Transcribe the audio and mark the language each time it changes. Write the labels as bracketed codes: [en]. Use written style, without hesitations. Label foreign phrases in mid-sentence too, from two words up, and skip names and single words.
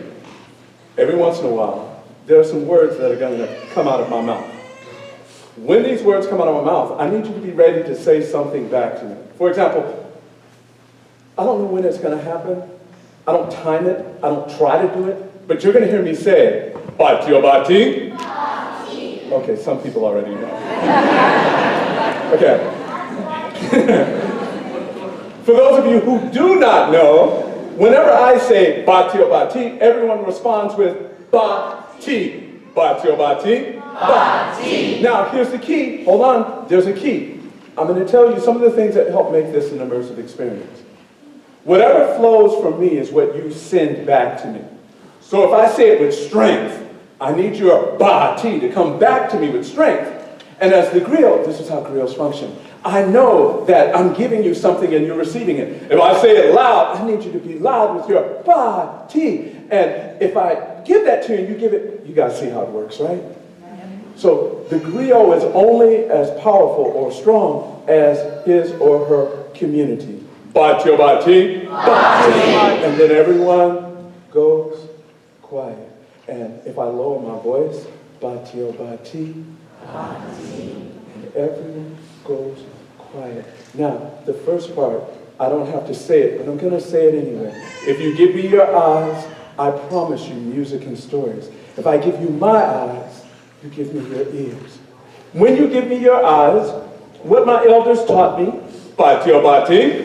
[en] Every once in a while, there are some words that are going to come out of my mouth. When these words come out of my mouth, I need you to be ready to say something back to me. For example, I don't know when it's going to happen. I don't time it, I don't try to do it, but you're going to hear me say, Bati o bati. Okay, some people already know. Okay. For those of you who do not know, whenever I say Bati o bati, everyone responds with Bati. Bati o bati. Bati. Now, here's the key. Hold on, there's a key. I'm going to tell you some of the things that help make this an immersive experience. Whatever flows from me is what you send back to me. So if I say it with strength, I need your ba-ti to come back to me with strength. And as the griot, this is how griots function. I know that I'm giving you something and you're receiving it. If I say it loud, I need you to be loud with your ba-ti. And if I give that to you and you give it, you guys see how it works, right? So the griot is only as powerful or strong as his or her community. Bati o bati, bati. And then everyone goes quiet. And if I lower my voice, bati o bati, bati. And everyone goes quiet. Now, the first part I don't have to say it, but I'm going to say it anyway. If you give me your eyes, I promise you music and stories. If I give you my eyes, you give me your ears. When you give me your eyes, what my elders taught me, Bati or Bati?